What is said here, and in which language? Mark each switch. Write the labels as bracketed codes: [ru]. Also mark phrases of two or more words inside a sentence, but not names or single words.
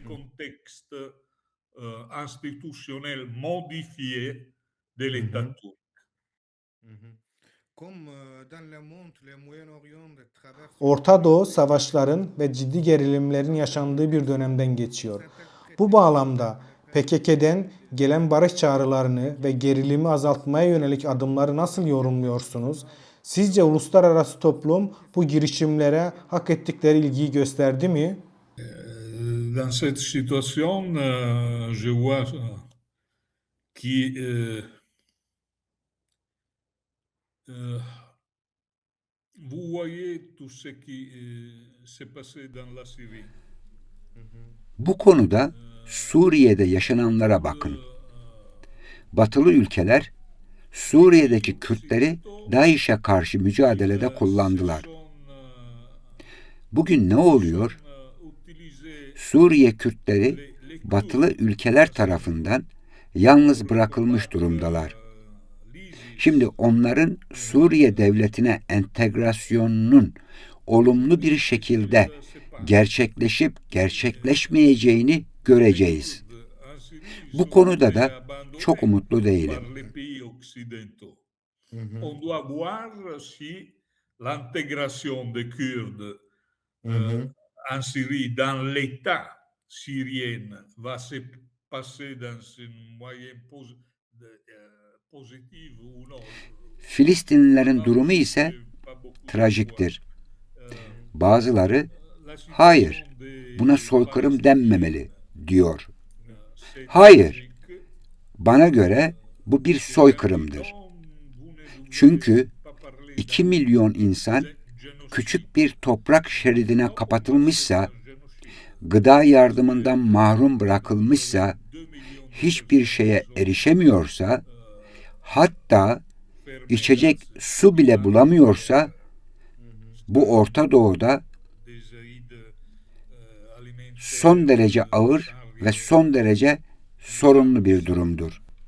[tr] Orta Doğu savaşların ve ciddi gerilimlerin yaşandığı bir dönemden geçiyor. Bu bağlamda PKK'den gelen barış çağrılarını ve gerilimi azaltmaya yönelik adımları nasıl yorumluyorsunuz? Sizce uluslararası toplum bu girişimlere hak ettikleri ilgiyi gösterdi mi? [fr] Dans cette situation, je vois qui vous voyez tout ce qui s'est passé dans la Syrie. [tr] Bu konuda Suriye'de yaşananlara bakın. Batılı ülkeler Suriye'deki Kürtleri DAEŞ'e karşı mücadelede kullandılar. Bugün ne oluyor? Suriye Kürtleri Batılı ülkeler tarafından yalnız bırakılmış durumdalar. Şimdi onların Suriye devletine entegrasyonunun olumlu bir şekilde gerçekleşip gerçekleşmeyeceğini göreceğiz. Bu konuda da çok umutlu değilim. [fr] On doit voir si l'intégration des Kurdes en Syrie dans l'État syrien va se passer dans une moyenne positive ou non. [tr] Filistinlilerin durumu ise trajiktir. Bazıları hayır, buna soykırım denmemeli diyor. Hayır, bana göre bu bir soykırımdır. Çünkü 2 milyon insan küçük bir toprak şeridine kapatılmışsa, gıda yardımından mahrum bırakılmışsa, hiçbir şeye erişemiyorsa, hatta içecek su bile bulamıyorsa, bu Orta Doğu'da son derece ağır ve son derece sorunlu bir durumdur.